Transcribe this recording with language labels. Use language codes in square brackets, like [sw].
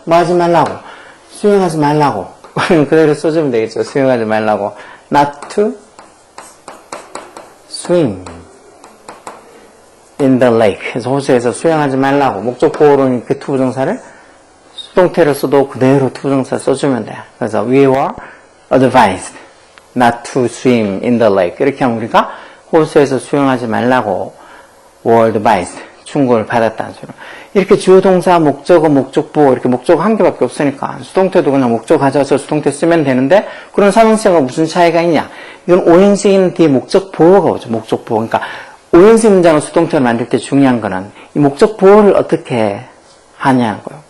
[ko] 뭐 하지 말라고? 수영하지 말라고. 그대로 써주면 되겠죠. 수영하지 말라고. [en] not to swim in the lake. [ko] 그래서 호수에서 수영하지 말라고. 목적 보호로는 그 투부정사를 수동태를 써도 그대로 투부정사 써주면 돼. 그래서 [en] we were advised not to swim in the lake. [ko] 이렇게 하면 우리가 호수에서 수영하지 말라고 [en] were advised [ko] 충고를 받았다는 소리. 이렇게 주어 동사, 목적어, 목적보 이렇게 목적어 한 개밖에 없으니까 수동태도 그냥 목적 가져와서 수동태 쓰면 되는데 그런 삼형식하고 무슨 차이가 있냐? 이건 오형식인 뒤에 목적 보호가 오죠. 목적 보호. 그러니까 오형식 문장을 수동태로 만들 때 중요한 거는 이 목적 보호를 어떻게 하냐는 거예요.